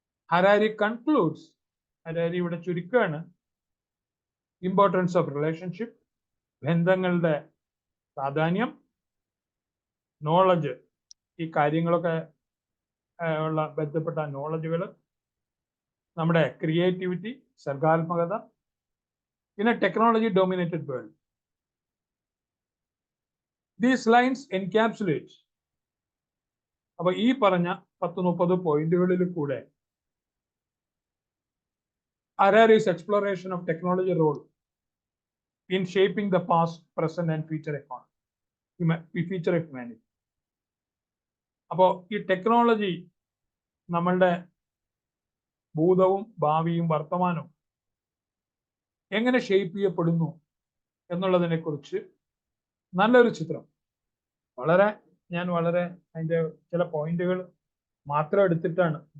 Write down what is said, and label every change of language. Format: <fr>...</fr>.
<en>Harari concludes,</en> <ml>Harari ഇവിടെ ചുരുക്കുകയാണ്,</ml> <en>importance of relationship,</en> <ml>ബന്ധങ്ങളുടെ പ്രാധാന്യം, നോളജ്, ഈ കാര്യങ്ങളൊക്കെ ഉള്ള ബന്ധപ്പെട്ട നോളജുകൾ, നമ്മുടെ creativity, സർഗാത്മകത,</ml> <en>in a technology dominated world. These lines encapsulate,</en> <ml>അപ്പൊ ഈ പറഞ്ഞ 10-30 പോയിന്റുകളിൽ കൂടെ</ml> <en>Harari's exploration of technology role in shaping the past, present and future of humanity.</en> <ml>അപ്പോ ഈ ടെക്നോളജി നമ്മളുടെ ഭൂതവും ഭാവിയും വർത്തമാനവും എങ്ങനെ ഷേപ്പ് ചെയ്യപ്പെടുന്നു എന്നുള്ളതിനെ കുറിച്ച് നല്ലൊരു ചിത്രം. ഞാൻ വളരെ അതിൻ്റെ ചില പോയിന്റുകൾ മാത്രം എടുത്തിട്ടാണ്.</ml>